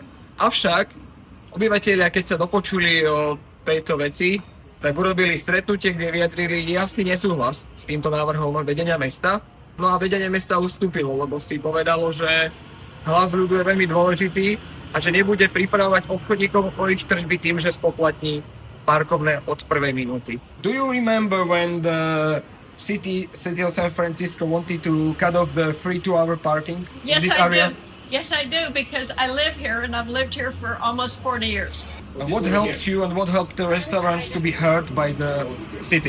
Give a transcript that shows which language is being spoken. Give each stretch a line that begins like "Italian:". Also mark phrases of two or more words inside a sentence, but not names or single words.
Slovak: Avšak obyvatelia, keď sa dopočuli o tejto veci, tak urobili stretnutie, kde vyjadrili jasný nesúhlas s týmto návrhom vedenia mesta. No a vedenie mesta ustúpilo, lebo si povedalo, že hlas ľudu je veľmi dôležitý a že nebude pripravovať obchodníkov o ich tržby tým, že spoplatní parkovné od prvej minúty.
English: Do you remember when the city of San Francisco wanted to cut off the free 2-hour parking Yes, in this I area? do. Yes, I do, because I live here and I've lived here for almost 40 years. And what helped you and what helped the restaurants to be heard by the city?